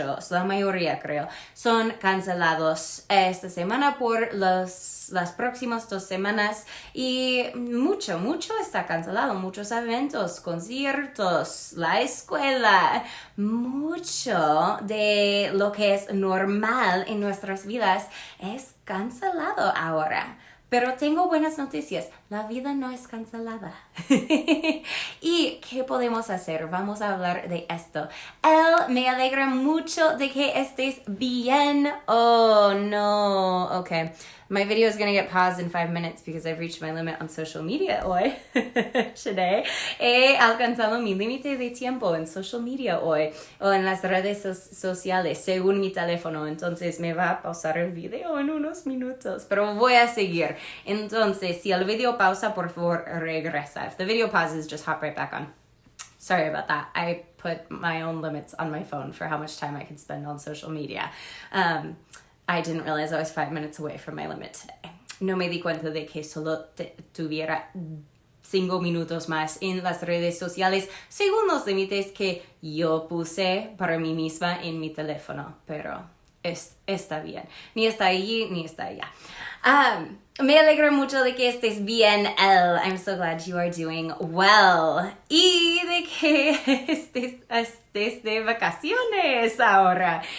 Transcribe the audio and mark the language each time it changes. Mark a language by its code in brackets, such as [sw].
[es] la mayoría creo, son cancelados esta semana por las próximas 2 semanas y mucho está cancelado, muchos eventos, conciertos, la escuela, mucho de lo que es normal en nuestras vidas es cancelado ahora. Pero tengo buenas noticias, la vida no es cancelada. ¿Y qué podemos hacer? Vamos a hablar de esto. Me alegra mucho de que estés bien. [en] Oh, no. Okay. My video is going to get paused in 5 minutes because I've reached my limit on social media hoy. Today. [es] He alcanzado mi límite de tiempo en social media hoy o en las redes sociales según mi teléfono. Entonces me va a pausar el video en unos minutos, pero voy a seguir. Entonces, si el video pausa, por favor, regresa. [en] If the video pauses, just hop right back on. Sorry about that. I put my own limits on my phone for how much time I can spend on social media. I didn't realize I was 5 minutes away from my limit today. [es] No me di cuenta de que solo tuviera 5 minutos más en las redes sociales según los límites que yo puse para mí misma en mi teléfono, pero está bien. Ni está allí, ni está allá. Me alegra mucho de que estés bien, Elle. [en] I'm so glad you are doing well. [es] Y de que estés de vacaciones ahora.